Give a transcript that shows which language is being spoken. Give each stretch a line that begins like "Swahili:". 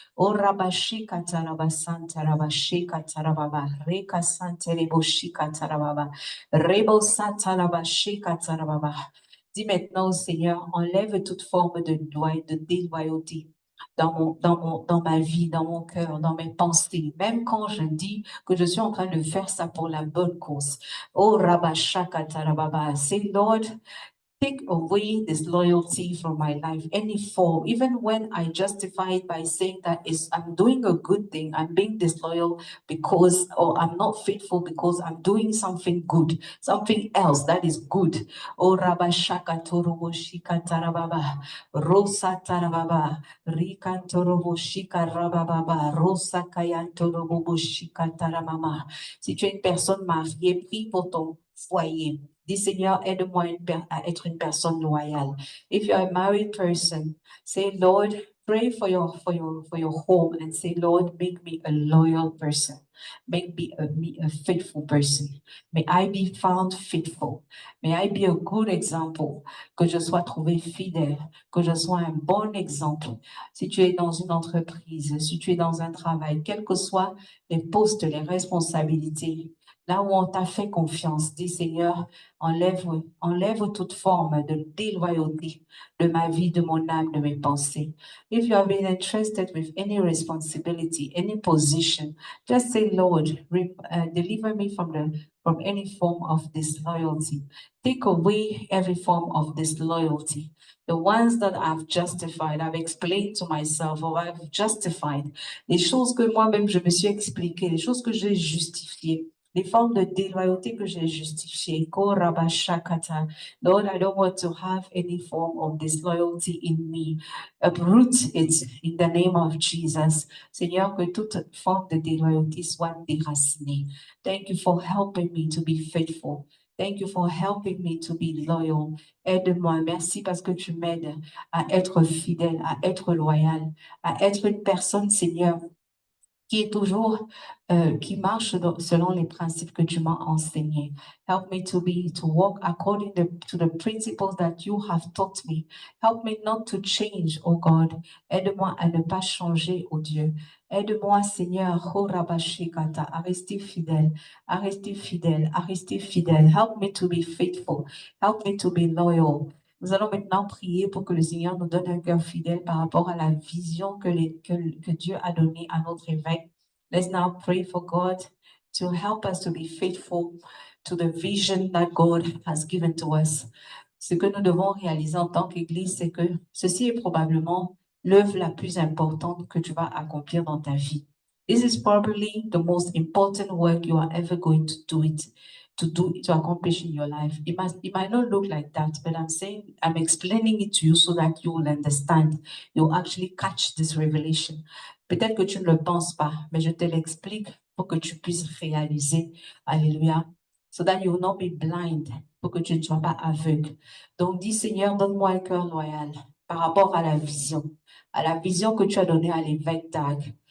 French: Oh Rabashi Kataraba Santa Rabashi Katarababa, Reka Santereboshi Katarababa, Rebo Santa Rabashi Katarababa. Dis maintenant au Seigneur, enlève toute forme de déloyauté dans ma vie, dans mon cœur, dans mes pensées, même quand je dis que je suis en train de faire ça pour la bonne cause.
English: Oh Rabasha Katarababa, say Lord, take away this loyalty from my life, any form, even when I justify it by saying that I'm doing a good thing, I'm being disloyal because, or I'm not faithful because I'm doing something good, something else that is good. Oh, Rabashaka Toroboshika Tarababa, Rosa Tarababa, Rikan Toroboshika Rabababa, Rosa Kayan Toroboshika Taramama.
French: Si tu es une personne mariée, prie pour ton foyer. Dis Seigneur, aide-moi à être une personne loyale.
English: If you're a married person, say, Lord, pray for your home and say, Lord, make me a loyal person. Make me a faithful person. May I be found faithful. May I be a good example.
French: Que je sois trouvé fidèle. Que je sois un bon exemple. Si tu es dans une entreprise, si tu es dans un travail, quels que soient les postes, les responsabilités, là où on t'a fait confiance, dis Seigneur, enlève toute forme de déloyauté de ma vie, de mon âme, de mes pensées.
English: If you have been entrusted with any responsibility, any position, just say, Lord, deliver me from any form of disloyalty. Take away every form of disloyalty. The ones that I've justified, I've explained to myself, or I've justified.
French: Les choses que moi-même je me suis expliqué, les choses que j'ai justifiées. les formes de déloyauté que j'ai justifiées. Korabashakata.
English: Lord, I don't want to have any form of disloyalty in me. Uproot it in the name of Jesus.
French: Seigneur, que toute forme de déloyauté soit déracinée.
English: Thank you for helping me to be faithful. Thank you for helping me to be loyal.
French: Aide-moi. Merci parce que tu m'aides à être fidèle, à être loyal, à être une personne, Seigneur, qui est toujours, qui marche selon les principes que tu m'as enseignés.
English: Help me to walk according to the principles that you have taught me. Help me not to change, oh God.
French: Aide-moi à ne pas changer, oh Dieu. Aide-moi, Seigneur, oh Rabashikata, à rester fidèle, à rester fidèle, à rester fidèle.
English: Help me to be faithful. Help me to be loyal.
French: Nous allons maintenant prier pour que le Seigneur nous donne un cœur fidèle par rapport à la vision que Dieu a donnée à notre évêque.
English: Let's now pray for God to help us to be faithful to the vision that God has given to us.
French: Ce que nous devons réaliser en tant qu'Église, c'est que ceci est probablement l'œuvre la plus importante que tu vas accomplir dans ta vie.
English: This is probably the most important work you are ever going to accomplish in your life. It might not look like that, but I'm explaining it to you so that you will understand. You'll actually catch this revelation.
French: Peut-être que tu ne le penses pas, mais je te l'explique pour que tu puisses réaliser. Alléluia.
English: So that you will not be blind,
French: pour que tu ne sois pas aveugle. Donc, dis Seigneur, donne-moi un cœur loyal par rapport à la vision que tu as donnée à l'évêque Dag.